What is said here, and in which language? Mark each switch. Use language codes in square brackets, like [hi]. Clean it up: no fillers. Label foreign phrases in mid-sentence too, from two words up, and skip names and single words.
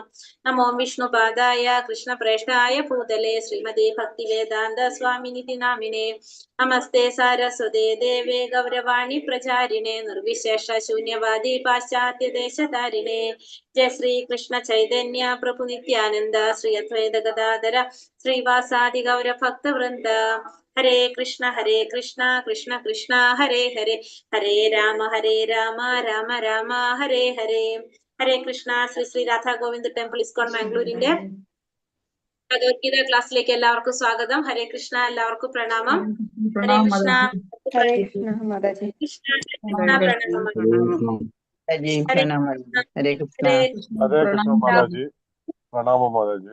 [sa] नमो विष्णु पादाय कृष्ण प्रेष्ठाय भूतले श्रीमते भक्तिवेदान्त स्वामिनिति नामिने नमस्ते सारस्वते देवे गौरवाणी प्रचारिणे निर्विशेष शून्यवादि पाश्चात्य देशतारिणे जय श्री कृष्ण चैतन्य प्रभु नित्यानन्द श्री अद्वैत गदाधर श्री वासादि गौर भक्त वृन्द. हरे कृष्ण कृष्ण कृष्ण हरे हरे हरे राम राम राम हरे हरे. [ml] Hare Krishna. Sri Sri Radha Govinda Temple ISKCON Mangalore ഭഗവത്ഗീത ക്ലാസ്സിലേക്ക് എല്ലാവർക്കും സ്വാഗതം. ഹരേ കൃഷ്ണ. എല്ലാവർക്കും പ്രണാമം. ഹരേ കൃഷ്ണ. ഹരേ കൃഷ്ണ മാതാജി. കൃഷ്ണ കൃഷ്ണ പ്രണാമം. ഹരേ കൃഷ്ണ. ഹരേ കൃഷ്ണ മാതാജി. പ്രണാമം മാതാജി.